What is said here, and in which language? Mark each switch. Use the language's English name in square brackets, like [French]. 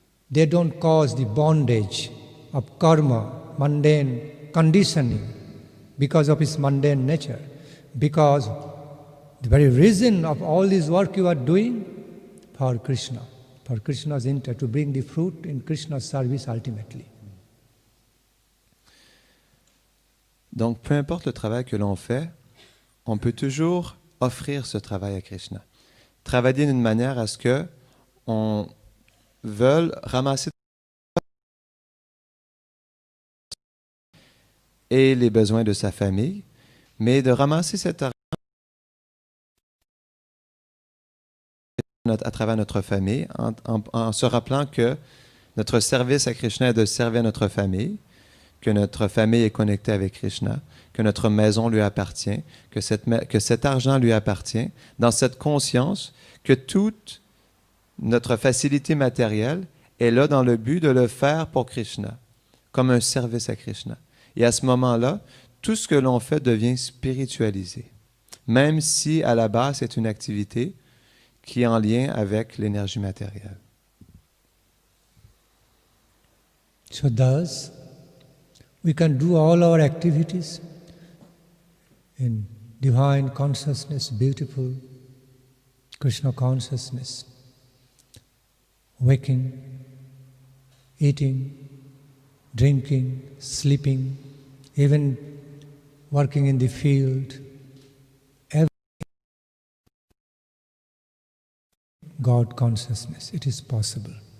[English] They don't cause the bondage of karma, mundane conditioning because of its mundane nature. Because the very reason of all this work you are doing for Krishna, for Krishna's intent, to bring the fruit in Krishna's service ultimately. [French] Donc, peu importe le travail que l'on fait, on peut toujours offrir ce travail à Krishna. Travailler d'une manière à ce que on veuille ramasser et les besoins de sa famille, mais de ramasser cet argent à travers notre famille en se rappelant que notre service à Krishna est de servir notre famille, que notre famille est connectée avec Krishna, que notre maison lui appartient, que cet argent lui appartient, dans cette conscience que toute notre facilité matérielle est là dans le but de le faire pour Krishna, comme un service à Krishna. Et à ce moment-là, tout ce que l'on fait devient spiritualisé, même si à la base c'est une activité qui est en lien avec l'énergie matérielle. [English] So thus, we can do all our activities in divine consciousness, beautiful Krishna consciousness, waking, eating, drinking, sleeping, even working in the field, everything God consciousness. It is possible.